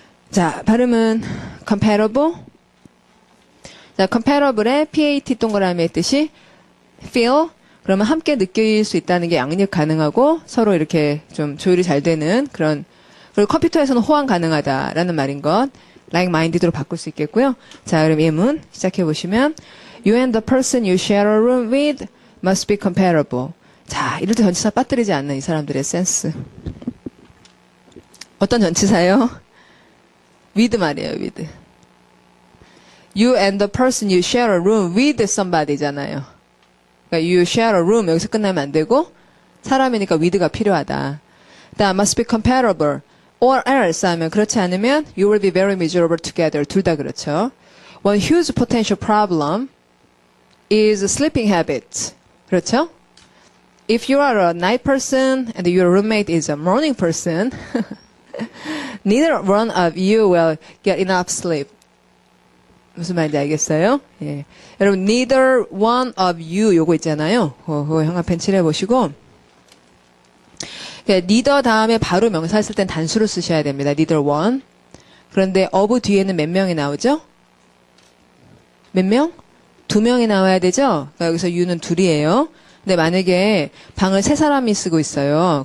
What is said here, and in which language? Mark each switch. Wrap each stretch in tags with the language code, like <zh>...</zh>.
<ko>자, 발음은 comparable. 자, comparable의 PAT 동그라미의 뜻이 feel. 그러면 함께 느낄 수 있다는 게 양립 가능하고 서로 이렇게 좀 조율이 잘 되는 그런, 그리고 컴퓨터에서는 호환 가능하다라는 말인 것. like-minded로 바꿀 수 있겠고요. 자, 그럼 예문 시작해 보시면</ko> <en>You and the person you share a room with must be comparable.</en> <ko>자, 이럴 때 전치사 빠뜨리지 않는 이 사람들의 센스. 어떤 전치사요?</ko> <en>with</en> <ko>말이에요,</ko> <en>with. You and the person you share a room with somebody잖아요.</en> <ko>그러니까</ko> <en>you share a room</en> <ko>여기서 끝나면 안 되고 사람이니까 with가 필요하다. 다음</ko> <en>must be comparable. or else</en> <ko>하면 그렇지 않으면</ko> <en>you will be very miserable together.</en> <ko>둘 다 그렇죠.</ko> <en>One huge potential problem is sleeping habits.</en> <ko>그렇죠?</ko> <en>If you are a night person and your roommate is a morning person, neither one of you will get enough sleep.</en> <ko>무슨 말인지 알겠어요? 예. 여러분,</ko> <en>neither one of you</en> <ko>요거 있잖아요. 그거 형광펜 칠해보시고. 그러니까 neither 다음에 바로 명사 쓸 땐 단수로 쓰셔야 됩니다.</ko> <en>neither one.</en> <ko>그런데 of 뒤에는 몇 명이 나오죠? 몇 명? 2명이 나와야 되죠? 그러니까 여기서 you는 둘이에요. 근데 만약에 방을 3사람이 쓰고 있어요.</ko>